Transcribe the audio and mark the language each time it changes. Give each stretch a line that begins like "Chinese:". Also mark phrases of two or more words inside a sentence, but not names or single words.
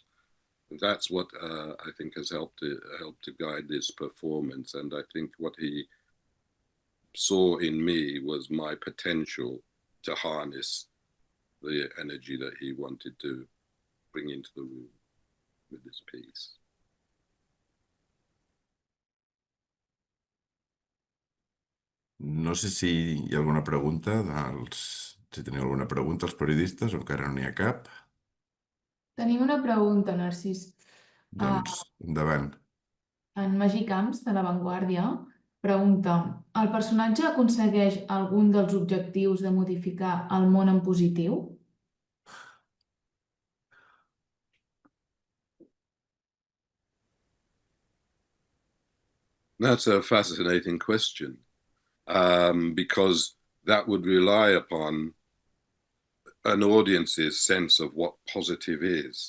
English: That's what I think has helped to guide this performance. And I think what he saw in me was my potential to harness the energy that he wanted to bring into the room with this piece.
Catalan: No sé si hi ha alguna pregunta, si teniu alguna pregunta als periodistes o encara no n'hi ha cap. Tenim una pregunta, Narcís. Doncs endavant. En Magí Camps, de La Vanguardia, pregunta: el personatge aconsegueix algun dels objectius de modificar el món en positiu?
English: That's a fascinating question, because that would rely upon an audience's sense of what positive is.